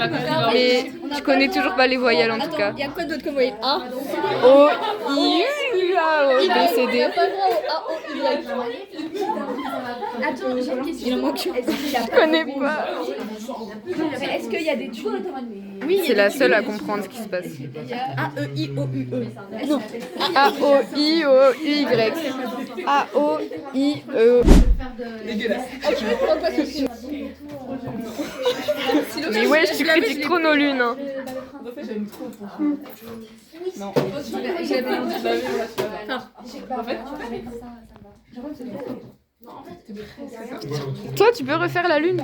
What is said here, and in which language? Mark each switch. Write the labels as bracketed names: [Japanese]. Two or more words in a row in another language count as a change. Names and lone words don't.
[French] Mais je connais toujours pas les voyelles en tout cas. Il y a quoi d'autre comme voyelle? 1, O, I, A, O, B, C, D. Attends, j'ai une question. Il en manque une. Je connais pas. Est-ce qu'il y a des tubes? Oui, c'est la seule à comprendre ce qui se passe. A, E, I, O, U, E. Non. A, O, I, O, U, Y. A, O, I, E. Mais ouais, tu critiques trop nos lunes. Hein. Non. Toi, tu peux refaire la lune?